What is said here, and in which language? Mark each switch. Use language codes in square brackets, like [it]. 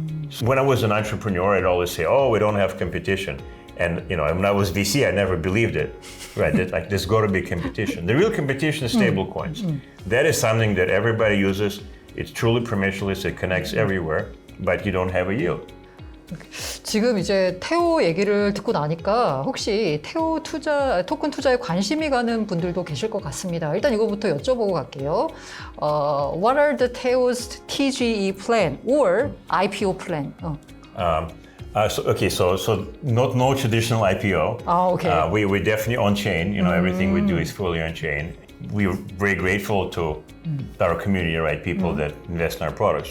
[en] So when I was an entrepreneur, I'd always say, oh, we don't have competition. And when I was VC, I never believed it. Right? That, there's got to be competition. The real competition is stable coins. That is something that everybody uses. It's truly permissionless, it connects everywhere, but you don't have a yield. [ko] 지금 이제 테오 얘기를 듣고 나니까 혹시 테오 토큰 투자에 관심이 가는 분들도 계실 것 같습니다. 일단 이거부터 여쭤보고 갈게요. [en] What are the Teo's TGE plan or IPO plan? So no traditional IPO. Okay. We're definitely on chain. Everything we do is fully on chain. We're very grateful to our community, right? People that invest in our products.